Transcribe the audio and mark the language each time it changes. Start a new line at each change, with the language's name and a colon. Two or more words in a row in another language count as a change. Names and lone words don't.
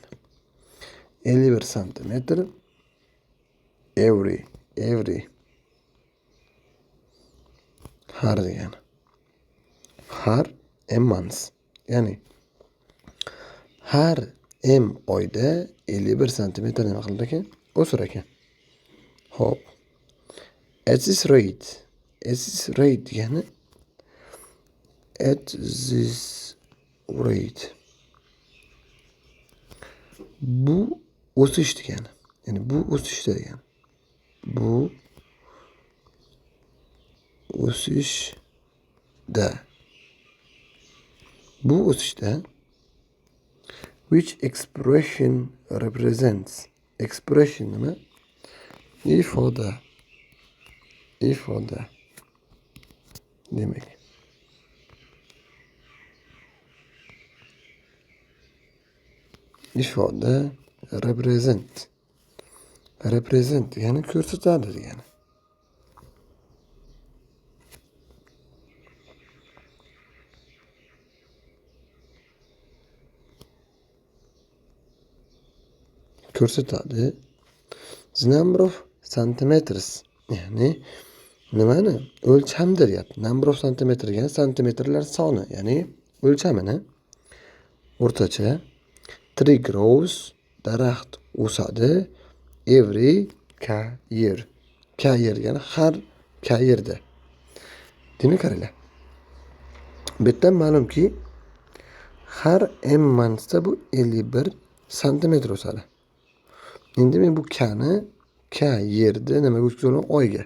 Uzbek: 51 santimetr every har degani. Har months. Ya'ni har oyda 51 santimetr nima qiladi ekan? O'sir ekan. Xo'p.
English: At this rate
Uzbek: degani bu o'sish degani. Ya'ni bu o'sishda degani. Bu o'sishda
English: which expression represents
Uzbek: nima? Ifoda demak. Ifoda represent degani ko'rsatadi degani. Ko'rsatadi.
English: The number of centimeters,
Uzbek: ya'ni nimani? O'lchamni deyapti.
English: Number of centimeter
Uzbek: degani santimetrlar soni, ya'ni o'lchamini. O'rtacha.
English: Tree grows,
Uzbek: daraxt o'sadi.
English: Every year
Uzbek: degani har yerda. Demak, qaranglar. Bu yerdan ma'lumki, har monthsda bu 51 santimetr o'sadi. Endi men bu kani yerda nimaga o'tkazib oyga.